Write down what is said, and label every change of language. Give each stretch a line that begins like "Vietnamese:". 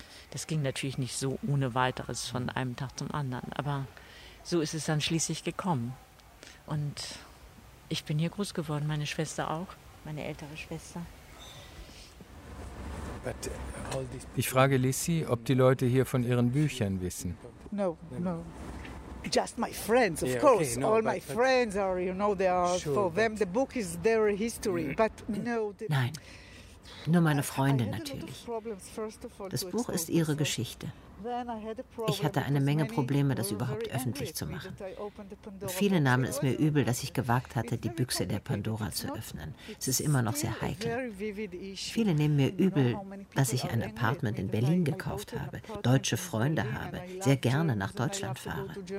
German: Das ging natürlich nicht so ohne weiteres von einem Tag zum anderen, aber so ist es dann schließlich gekommen. Und ich bin hier groß geworden, meine Schwester auch, meine ältere Schwester. Ich frage Lissy, ob die Leute hier von ihren Büchern wissen.
English: No, no. Just my friends, of course. Yeah, okay, no, all my friends are, you know, they are sure, for them. The book is their history, but no.
German: Nein, nur meine Freunde natürlich. Das Buch ist ihre Geschichte. Ich hatte eine Menge Probleme, das überhaupt öffentlich zu machen. Viele nahmen es mir übel, dass ich gewagt hatte, die Büchse der Pandora zu öffnen. Es ist immer noch sehr heikel. Viele nehmen mir übel, dass ich ein Apartment in Berlin gekauft habe, deutsche Freunde habe, sehr gerne nach Deutschland fahre.